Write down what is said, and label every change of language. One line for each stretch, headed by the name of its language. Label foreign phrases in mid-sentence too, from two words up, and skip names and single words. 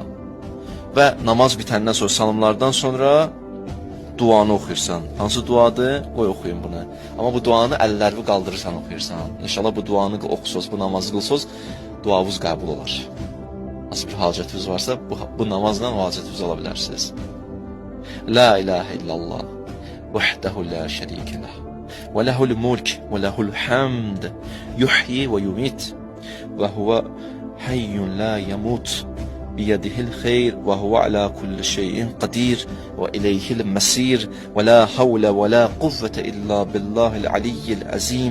Azerbaijani: Və namaz bitəndən sonra, salamlardan sonra duanı oxuyursan. Hansı duadır? Qoy oxuyun bunu. Amma bu duanı əllərini qaldırırsan, oxuyursan. İnşallah bu duanı oxusuz, bu namazı qılsız, duavuz qəbul olar. Nasıl bir hacətiniz varsa, bu namazla o hacətinizi ala bilərsiniz.
Arabic: لا إله إلا الله وحده لا شريك له وله الملك وله الحمد يحيي ويميت وهو حي لا يموت بيده الخير وهو على كل شيء قدير وإليه المصير ولا حول ولا قوة إلا بالله العلي العظيم.